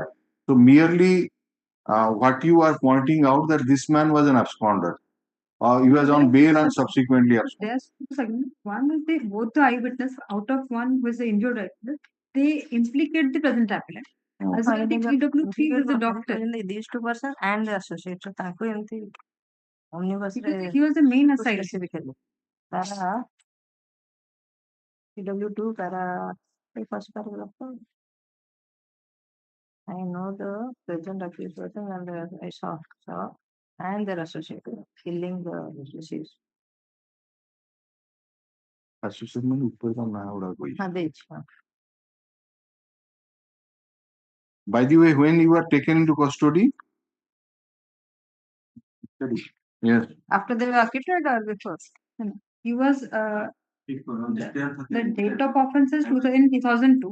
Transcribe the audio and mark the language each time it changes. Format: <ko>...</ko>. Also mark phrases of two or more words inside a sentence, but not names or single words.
<en>So merely what you are pointing out that this man was an absconder. He was on bail and subsequently absconded. There's 2 segments. One is they both the eyewitness out of one was the injured eyewitness. They implicate the present appellant. As well, the PW3 is the doctor. These 2 persons and the associate.</en> <or>So ତାଙ୍କୁ ଏମିତି omnibus ରେ</or> <en>He was the main assailant. specifically. Para PW2 para first paragraph. I know the present accused person and I saw and their associate killing the deceased.</en> <or>Associate ମାନେ ଉପରେ ତା ନାଁ ଗୁଡା କହିଛି. हाँ ଦେଇଛି.</or> <en>By the way, when you were taken into custody? Yes. After they were acquitted or before? He was the date of offense is 2002.</en>